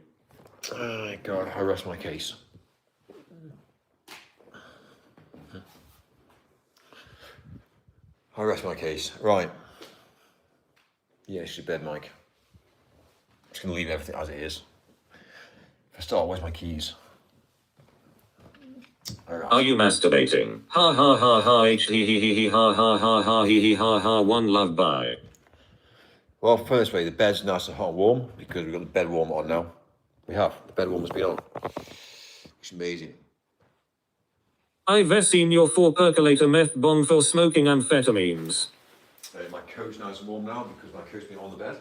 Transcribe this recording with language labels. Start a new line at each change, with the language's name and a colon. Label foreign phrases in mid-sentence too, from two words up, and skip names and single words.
English: Oh, God, I rest my case. I rest my case. Right. Yeah, it's your bed, Mike. I'm just going to leave everything as it is. For a start, where's my keys? Right. Are you masturbating? Ha ha ha ha h he he ha ha ha ha he ha ha. One love, bye. Well, firstly, the bed's nice and hot and warm because we've got the bed warmer on now. We have. The bed warmer's been on. It's amazing. I've seen your 4-percolator meth bong for smoking amphetamines. My coat's nice and warm now because my coat's been on the bed.